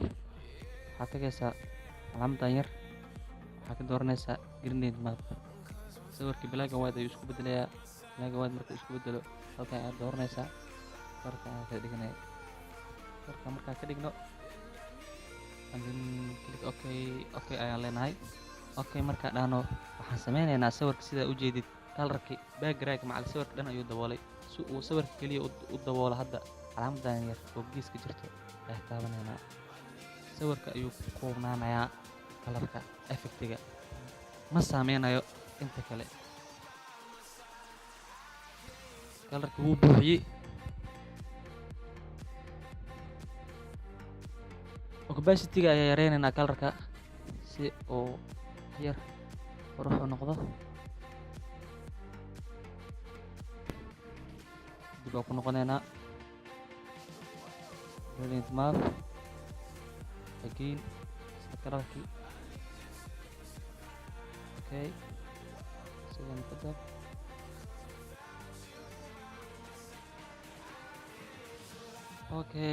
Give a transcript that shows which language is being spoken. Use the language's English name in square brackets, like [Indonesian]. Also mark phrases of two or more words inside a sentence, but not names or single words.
[Somali] waxaad tagaysaa calaamadan yar waxaa ka dooranaysaa [English] gradient map. [Somali] sawirkii [English] black and white [Somali] ayuu isku bedelayaa. [English] black and white [Somali] markuu isku bedelo halkan ayaad dooranaysaa kalarka ayaa ka dhiganaya. kalarka markaa ka dhigno [English] and then click OK [Somali] ayaan leenahay. OK markaa dhahno waxaan sameynaynaa sawirka sidaa u jeedid kalarkii background macal sawirka dhan ayuu daboolay. si uu sawirka kaliya u daboolo hadda calaamadan yar oo geeska jirto ayaa taabanaynaa. sawirka ayuu ku koobnaanayaa kalarka effectiga ma saameynayo inta kale. kalarka wuu buuxiyey. opacity-ga ayaa yareynaynaa kalarka si uu yar qurux u noqdo. dib ku noqonaynaa [English] gradient map again [Somali] kalarkii okay sidan kadab okay